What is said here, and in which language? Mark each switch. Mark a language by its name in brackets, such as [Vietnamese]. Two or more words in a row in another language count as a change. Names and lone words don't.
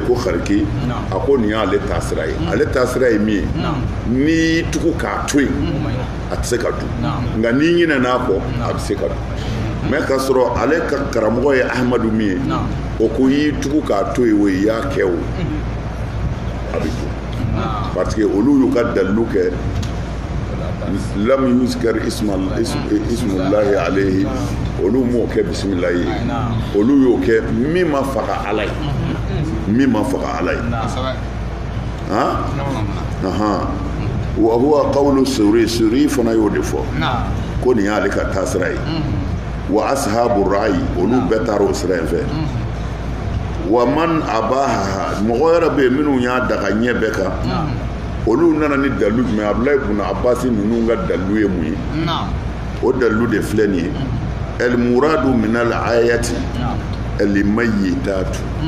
[Bambara] ko Khariki a ko nin y'ale ta sira ye ale ta sira ye min ye n'i y'i tugu k'a to yen a tɛ se ka dun nka n'i ɲinɛn'a kɔ a bɛ se ka dun mɛ k'a sɔrɔ ale ka karamɔgɔ ye Ahmadu min ye o ko y'i tugu k'a to yen o i y'a kɛ o a bɛ dun [French] parce que [Bambara] olu y'u ka dalilu kɛ [Arabic] لم يذكر اسم الله عليه [Bambara] olu m'o kɛ bisimilayi ye olu y'o kɛ min ma faga Ala ye [Arabic] وهو قول [Bambara] Suri fana y'o de fɔ ko nin y'ale ka taasira ye [Arabic] وأصحاب الرأي [Bambara] olu bɛɛ taara o sira in fɛ [Arabic] ومن أباحها [Bambara] mɔgɔ yɛrɛ bɛ yen minnu y'a daga ɲɛ bɛɛ kan olu nana ni dalilu jumɛn Abdulayi ibn Abbas ninnu ka dalilu ye mun ye o dalilu de filɛ nin ye [Arabic] المراد من الآية الميتة